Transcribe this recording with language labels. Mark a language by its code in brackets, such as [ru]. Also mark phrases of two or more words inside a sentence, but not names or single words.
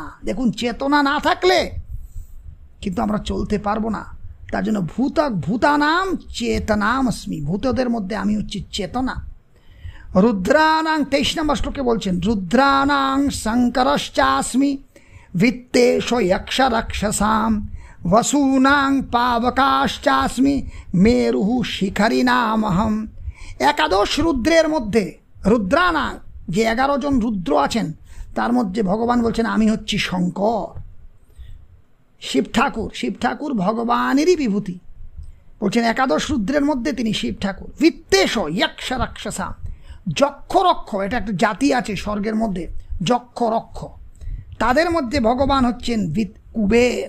[bn] দেখুন, চেতনা না থাকলে কিন্তু আমরা চলতে পারবো না। তার জন্য [sa] ভূতানাম চেতনামস্মি, [bn] ভূতদের মধ্যে আমি হচ্ছি চেতনা। [sa] রুদ্রানাং, [bn] 23 নম্বর শ্লোকে বলছেন, [sa] রুদ্রানাং শঙ্করশ্চাস্মি, বিত্তেশ যক্ষ রাক্ষসাম, वसूनां पावकाश्चास्मि मेरुः शिखरिनामहम। [bn] 11 রুদ্রের মধ্যে, রুদ্রানাং, যে 11 জন রুদ্র আছেন তার মধ্যে ভগবান বলছেন আমি হচ্ছি শঙ্কর। শিব ঠাকুর ভগবানেরই বিভূতি। বলছেন 11 রুদ্রের মধ্যে তিনি শিব ঠাকুর। [sa] বিত্তেশ যক্ষ রাক্ষসাম, [bn] যক্ষ রক্ষ, এটা একটা জাতি আছে স্বর্গের মধ্যে, যক্ষ রক্ষ, তাদের মধ্যে ভগবান হচ্ছেন কুবের।